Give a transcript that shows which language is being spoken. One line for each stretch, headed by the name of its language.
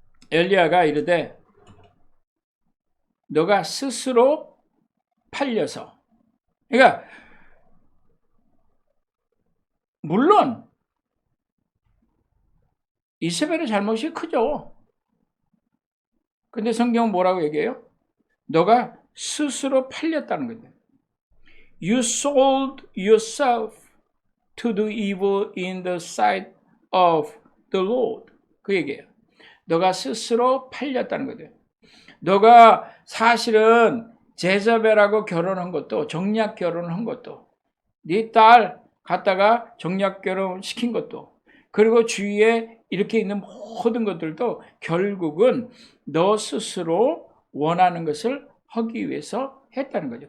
Korean: 엘리야가 이르되 너가 스스로 팔려서 그러니까 물론 이세벨의 잘못이 크죠. 근데 성경은 뭐라고 얘기해요? 너가 스스로 팔렸다는 거죠.
English: You sold yourself to do evil in the sight of the Lord.
Korean: 그 얘기예요. 너가 스스로 팔렸다는 거죠. 너가 사실은 제자벨하고 결혼한 것도, 정략 결혼한 것도, 네 딸 갖다가 정략 결혼 시킨 것도, 그리고 주위에 이렇게 있는 모든 것들도 결국은 너 스스로 원하는 것을 하기 위해서 했다는 거죠.